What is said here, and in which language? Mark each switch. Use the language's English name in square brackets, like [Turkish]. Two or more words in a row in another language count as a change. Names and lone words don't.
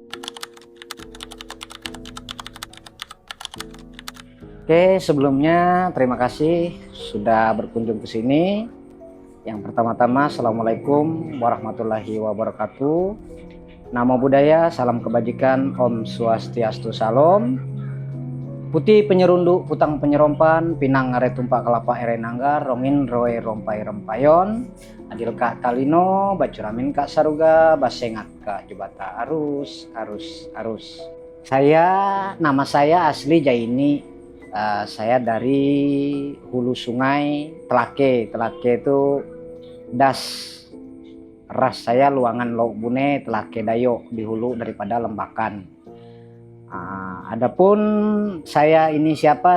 [Indonesian] Oke, sebelumnya terima kasih sudah berkunjung ke sini. Yang pertama-tama, [Arabic] السلام عليكم ورحمة الله وبركاته. [Pali] Namo Buddhaya, [Indonesian] salam kebajikan, Om Swastiastu Salam. [Kendayan] Putih penyerunduk, putang penyerompan, pinang ngare tumpak kelapa ere nanggar, rongin roe rompai rempayon, adil kak talino, bacuramin kak saruga, basengat kak jubata arus. [Indonesian] Nama saya asli Jaini. Saya dari hulu sungai Telake itu das. Ras saya Luangan Lauk Bune Telake Dayo di hulu daripada Lembakan. Adapun saya ini siapa?